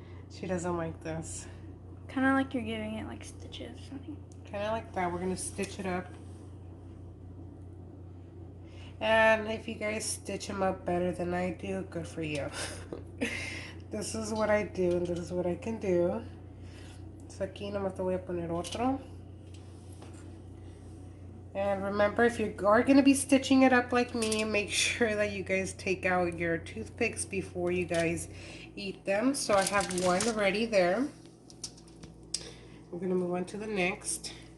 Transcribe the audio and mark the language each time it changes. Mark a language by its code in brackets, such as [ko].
[en] She doesn't like this. Kind of like you're giving it like stitches or something. Kind of like that. We're gonna stitch it up. And if you guys stitch them up better than I do, good for you. This is what I do and this is what I can do. [es] So aquí nomás te voy a poner otro. [en] And remember, if you are going to be stitching it up like me, make sure that you guys take out your toothpicks before you guys eat them. So I have one ready there. We're going to move on to the next.